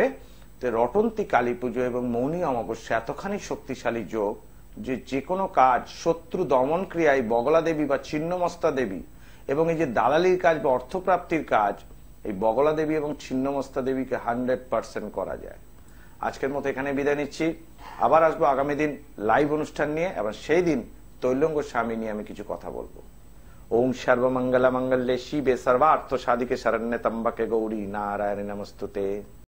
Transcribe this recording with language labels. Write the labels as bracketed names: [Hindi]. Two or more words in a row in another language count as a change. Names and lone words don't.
[Bangla] রটন্তী কালী পুজো এবং মৌনী অমাবস্যা এতখানি শক্তিশালী যোগ যে যে কোনো কাজ, শত্রু দমন ক্রিয়ায় বগলা দেবী বা ছিন্নমস্তা দেবী, এবং এই যে দালালির কাজ বা অর্থপ্রাপ্তির কাজ, এই বগলা দেবী এবং ছিন্নমস্তা দেবীকে 100% করা যায়। আজকের মতো এখানে বিদায় নিচ্ছি। আবার আসবো আগামী দিন লাইভ অনুষ্ঠান নিয়ে, এবং সেই দিন তৈলঙ্গ স্বামী নিয়ে আমি কিছু কথা বলবো। [Sanskrit] ওম সর্বমঙ্গলা মঙ্গলে শিবে সর্বার্থ সাধিকে শরণ্যে ত্র্যম্বকে গৌরী নারায়ণী নমস্তুতে।